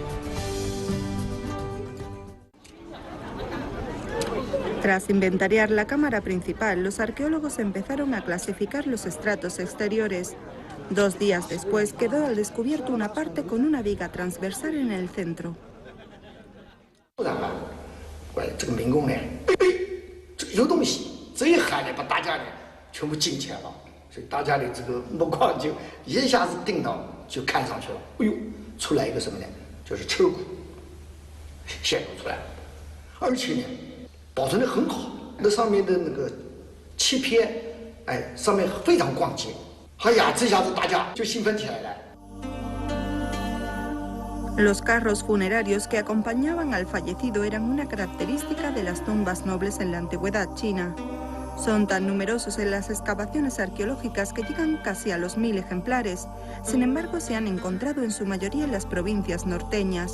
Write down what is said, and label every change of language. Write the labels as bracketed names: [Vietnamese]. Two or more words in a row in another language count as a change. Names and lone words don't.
[Spanish] Tras inventariar la cámara principal, los arqueólogos empezaron a clasificar los estratos exteriores. 2 días después quedó al descubierto una parte con una viga transversal en el centro. [Chinese] 这个民工有东西，这一喊把大家全部惊起来了，所以大家的这个目光就一下子定到，就看上去了。哎呦，出来一个什么呢？就是车骨显露出来了，而且呢。保存得很好，那上面的那个漆片，上面非常光洁。哎呀，这下子大家就兴奋起来了。 [Spanish] Los carros funerarios que acompañaban al fallecido eran una característica de las tumbas nobles en la antigüedad china. Son tan numerosos en las excavaciones arqueológicas que llegan casi a los 1000 ejemplares. Sin embargo, se han encontrado en su mayoría en las provincias norteñas.